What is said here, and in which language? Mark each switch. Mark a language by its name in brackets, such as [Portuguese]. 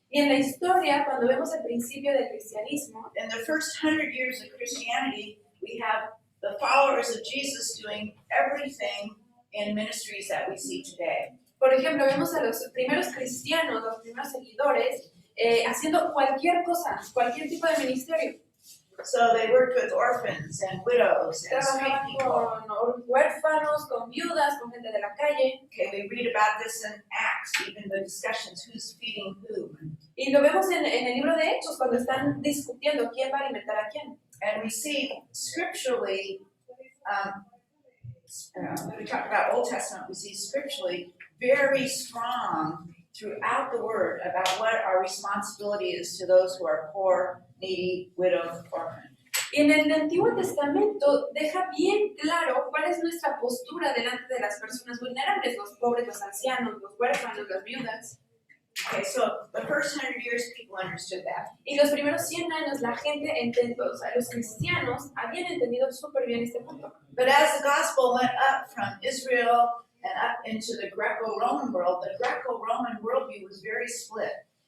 [Spanish] Y en la historia, cuando vemos el principio del cristianismo, [English] in the first 100 years of Christianity, we have the followers of Jesus doing everything in ministries that we see today. [Spanish] por ejemplo, vemos a los primeros cristianos, los primeros seguidores, haciendo cualquier cosa, cualquier tipo de ministerio. [English] So they worked with orphans and widows and street [Spanish] Trabajaban [English] people. [Spanish] con huérfanos, con viudas, con gente de la calle. [English] Okay, we read about this in Acts, even the discussions, who's feeding who. [Spanish] Y lo vemos en el libro de Hechos, cuando están discutiendo quién va a alimentar a quién. [English] And we see scripturally, when we talk about Old Testament, we see scripturally very strong throughout the Word about what our responsibility is to those who are poor, needy, widowed, orphan. [Spanish] Y en el Antiguo Testamento deja bien claro cuál es nuestra postura delante de las personas vulnerables, los pobres, los ancianos, los huérfanos, las viudas. [English] Okay, so the first 100 years people understood that. [Spanish] Y los primeros 100 años la gente entendió, o sea, los cristianos habían entendido súper bien este punto. [English] But as the gospel went up from Israel and up into the Greco-Roman world, the Greco-Roman worldview was very split.